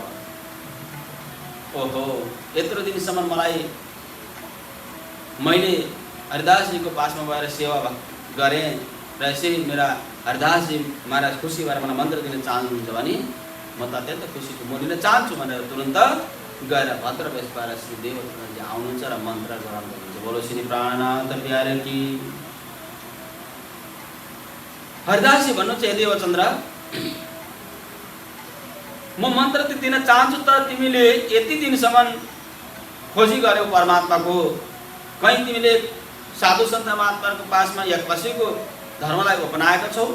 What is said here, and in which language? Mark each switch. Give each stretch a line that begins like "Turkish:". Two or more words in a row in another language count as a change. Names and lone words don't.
Nepali: ओहो, यत्रो दिनसम्म मैले हरिदासजीको पासमा गएर सेवा गरेँ र यसरी मेरा हरिदासजी महाराज खुसी भएर मलाई मन्त्र दिन चाहनुहुन्छ भने म त अत्यन्त खुसी छु, म दिन चाहन्छु भनेर तुरन्त गएर भद्रवेश भएर श्री देवचन्द्रजी आउनुहुन्छ र मन्त्र गराउनुहुन्छ।
Hindi: बोलो श्री प्राणनाथ प्यारे की।
Nepali: हरिदासजी भन्नुहुन्छ, हे देवचन्द्र, म मन्त्र दिन चाहन्छु, तर तिमीले यति दिनसम्म खोजी गर्यौ परमात्माको, कहीँ तिमीले साधु सन्त महात्माको पासमा या कसैको धर्मलाई अपनाएका छौ।